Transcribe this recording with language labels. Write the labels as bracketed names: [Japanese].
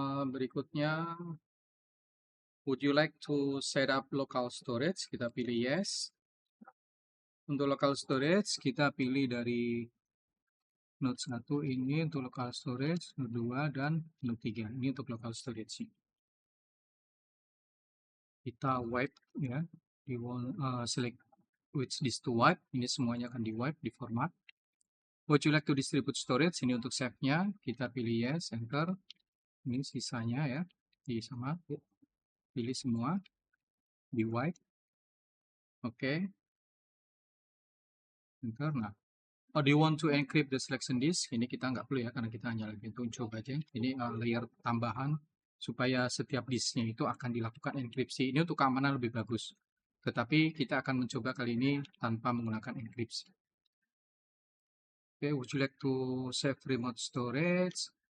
[Indonesian] Berikutnya, [English] would you like to set up local storage? [Indonesian] Kita pilih yes. Untuk local storage, kita pilih dari node 1 ini untuk local storage, node 2 dan node 3. Ini untuk local storage. kita wipe ya, [English] select which disk to wipe, [Indonesian] ini semuanya akan di wipe, di format. [English] Would you like to distribute storage? [Indonesian] Ini untuk save-nya, kita pilih yes, enter. Ini sisanya ya, di sama, pilih semua, di wipe, oke, enter. [English] Nah, oh, do you want to encrypt the selection disk? [Indonesian] Ini kita nggak perlu ya, karena kita hanya lagi untuk coba aja. Ini layer tambahan, supaya setiap disknya itu akan dilakukan enkripsi. Ini untuk keamanan lebih bagus. Tetapi kita akan mencoba kali ini tanpa menggunakan enkripsi. [English] Oke, would you like to save remote storage?